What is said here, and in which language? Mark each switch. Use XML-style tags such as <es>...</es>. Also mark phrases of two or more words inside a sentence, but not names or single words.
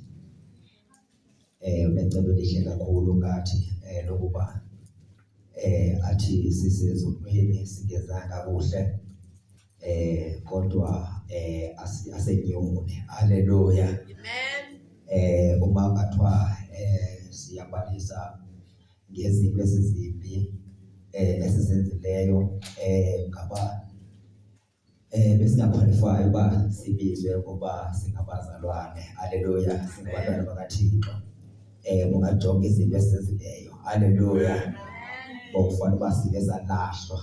<xh>Unecebo elihle kakhulu ngathi lokuba athi sisezonweni singezanga kuhle kodwa asenyone. Hallelujah. Amen. Uma ngathiwa siyabalisa ngezinto ezizimbi esizenzileyo ngaba besingaqualify uba sibizwe ngoba singabazalwane. Hallelujah. Singabantwana bakaThixo. Ungajonga izinto esizenzileyo. Hallelujah. Bokufana uba sike zalahlwa.</xh>